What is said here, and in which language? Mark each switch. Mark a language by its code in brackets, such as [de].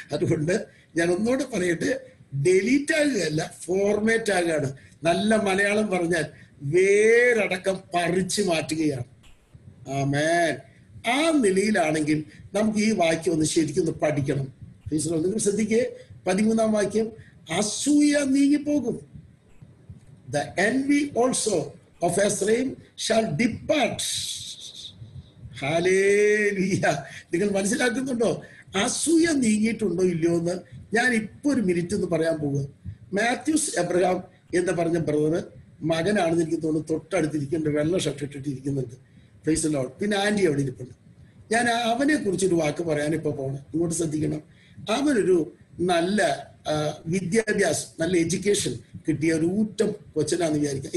[ml] അതുകൊണ്ട് ഞാൻ ഒന്നുകൂടെ പറയട്ടെ, ഡിലീറ്റ് ആകുകയല്ല, ഫോർമാറ്റ് ആകുകയാണ്. നല്ല മലയാളം പറഞ്ഞാൽ വേരടക്കം പറിച്ചു മാറ്റുകയാണ്. ആമേൻ. ആ നിലയിലാണെങ്കിൽ നമുക്ക് ഈ വാക്യം ഒന്ന് ശരിക്കും ഒന്ന് പഠിക്കണം. നിങ്ങൾ ശ്രദ്ധിക്കേ, 13-ാം വാക്യം, അസൂയ നീങ്ങിപ്പോകും. [en] The envy also of Ephraim shall depart. [ml] Hallelujah. നിങ്ങൾ മനസ്സിലാക്കുന്നുണ്ടോ? അസൂയ നീങ്ങിയിട്ടുണ്ടോ ഇല്ലയോ എന്ന് ഞാൻ ഇപ്പൊ ഒരു മിനിറ്റ് ഒന്ന് പറയാൻ പോവുക. മാത്യൂസ് എബ്രഹാം എന്ന് പറഞ്ഞ ബ്രദറ് മകനാണെന്ന് എനിക്ക് തോന്നുന്നു, തൊട്ടടുത്തിരിക്കുന്നുണ്ട്, വെള്ള ഷർട്ട് ഇട്ടിട്ടിരിക്കുന്നുണ്ട്. [en] Praise the Lord. [ml] പിന്നെ ആന്റി അവിടെ ഇരിപ്പുണ്ട്. ഞാൻ അവനെ കുറിച്ചൊരു വാക്ക് പറയാൻ ഇപ്പൊ പോകണം. ഇങ്ങോട്ട് ശ്രദ്ധിക്കണം. അവനൊരു നല്ല വിദ്യാഭ്യാസം, നല്ല എഡ്യൂക്കേഷൻ കിട്ടിയ ഒരു ഊറ്റം കൊച്ചനാന്ന് വിചാരിക്കാം.